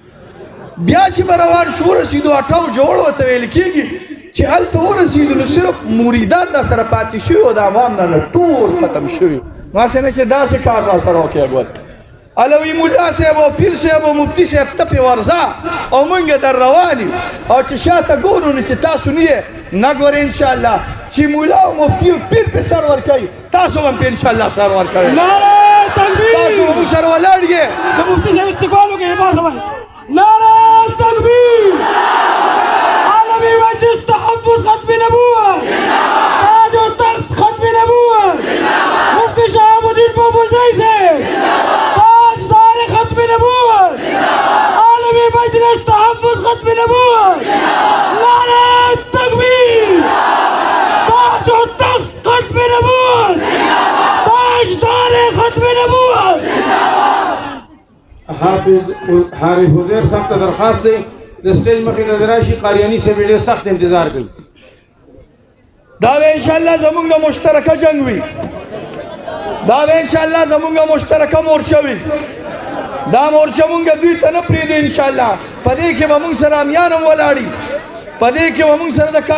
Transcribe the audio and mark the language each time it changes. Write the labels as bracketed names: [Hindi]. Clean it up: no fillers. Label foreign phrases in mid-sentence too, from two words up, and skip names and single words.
[Pashto] بیا چې به روان شو ورسېدو اټاو جوړ ورته ویل کېږي چې هلته ورسېدو نو صرف مریدان را سره پاتې شوي او د عوام نه ټول ختم شوي ماسې نه چې داسې کار را سره وکړې ګوره علوي مولا صاحب او پیر صاحب او مفتي صاحب ته پې ورځه او موږ در روان یو او چې شاته ګورو نو چې تاسو نه یې نه ګورئ انشاءالله چې مولا او مفتي او پیر پې سر ورکوي تاسو هم پې انشاءالله سر ورکوئ تاسو به موږ سره ولاړ یې د مفتي صاحب استقبال وکړئ [Urdu] ما سمئ نعرہ تکبیر عالمی مجلس تحفظ ختم نبوت تاج و تخت ختم نبوت مفتی شهاب الدین بابرزئی سے تاجدار ختم نبوت عالمی مجلس تحفظ ختم نبوت نعرہ تکبیر تاج و تخت ختم نبوت تاجدار ختم نبوت [Pashto] حافظ حضیر صاحب ته درخواست دی د سټیج مخې ته راشي قاریاني صاحب ډېر سخت انتظار کوي دا به انشاءالله زمونږ مشترکه جنګ وي دا به انشاءالله زمونږ مشترکه مورچه وي دا مورچه مونږ دوی ته نه پرېږدو انشاءالله په دې کې به مونږ سره امیان هم ولاړي په دې کې به مونږ سره د